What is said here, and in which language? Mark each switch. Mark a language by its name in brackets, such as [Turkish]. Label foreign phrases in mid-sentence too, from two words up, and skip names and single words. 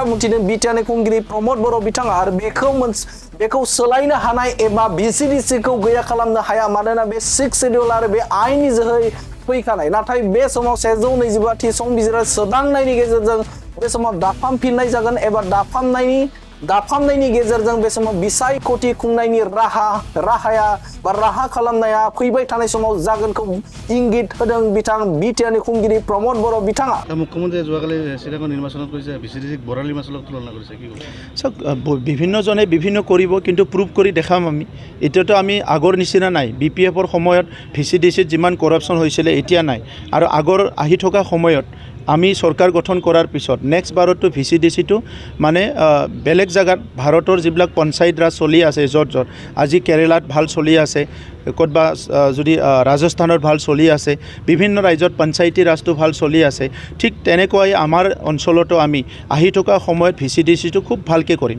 [Bodo] बुंथिदों बिटिआरनि खुंगिरि प्रमद बर' बिथाङा आरो बेखौ सोलायनो हानाय एबा बिसिडिसिखौ गैया खालामनो हाया मानोना बे 6 शेड्यूल आरो बे आयेननि जोहै फैखानाय नाथाय बे समाव 125 थि संबिजिर सोदांनायनि गेजेरजों बे समाव दाफामफिननाय जागोन एबा दाफामनायनि गेजेरजों बे समाव बिसायख'थि खुंनायनि राहा खालामनाया फैबाय थानाय समाव जागोनखौ इंगित होदों बिथां बिटिआरनि खुंगिरि प्रमद बर' बिथाङा। [Assamese] मुख्यमন্ত্ৰীয়ে যোৱাকালি চিটাগং নিৰ্বাচনত কৈছে বিচিডিচিক বৰালি মাছৰ লগত তুলনা কৰিছে কি ক'ব? চাওক বিভিন্নজনে বিভিন্ন কৰিব কিন্তু প্ৰুভ কৰি দেখাম আমি এতিয়াতো আমি আগৰ নিচিনা নাই BPFৰ সময়ত ভিচিডিচিত যিমান কৰাপশ্যন হৈছিলে এতিয়া নাই আৰু আগৰ আহি থকা সময়ত আমি চৰকাৰ গঠন কৰাৰ পিছত নেক্সট বাৰতো ভিচিডিচিটো মানে বেলেগ জায়গাত ভাৰতৰ যিবিলাক পঞ্চায়ত ৰাজ চলি আছে য'ত আজি কেৰেলাত ভাল চলি আছে ক'তবা যদি ৰাজস্থানত ভাল চলি আছে বিভিন্ন ৰাজ্যত পঞ্চায়তী ৰাজটো ভাল চলি আছে ঠিক তেনেকৈ আমাৰ অঞ্চলতো আমি আহি থকা সময়ত ভিচিডিচিটো খুব ভালকৈ কৰিম।